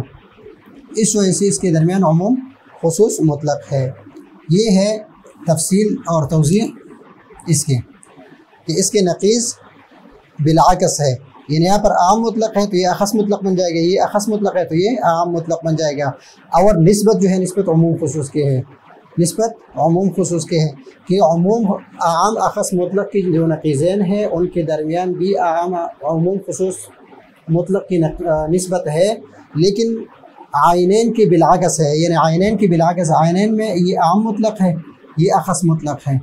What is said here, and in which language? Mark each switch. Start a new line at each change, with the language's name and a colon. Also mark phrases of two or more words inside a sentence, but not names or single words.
Urdu: اس وجہ سے اس کے درمیان عموم خصوص مطلق ہے. یہ ہے تفصیل اور توضیح اس کے، کہ اس کے نقیض بالعکس ہے. یعنی یہاں پر عام مطلق ہے تو یہ اخص مطلق بن جائے گا، یہ اخص مطلق ہے تو یہ عام مطلق بن جائے گا. اور نسبت جو ہے نسبت عموم خصوص کے ہے، نسبت عموم خصوص کے ہے، کہ عموم عام اخص مطلق کی جو نقیضین ہیں ان کے درمیان بھی عام عموم خصوص مطلق کی نسبت ہے، لیکن عینین کے بالعکس ہے. یعنی عینین کے بالعکس، عینین میں یہ عام مطلق ہے، یہ اخص مطلق ہے.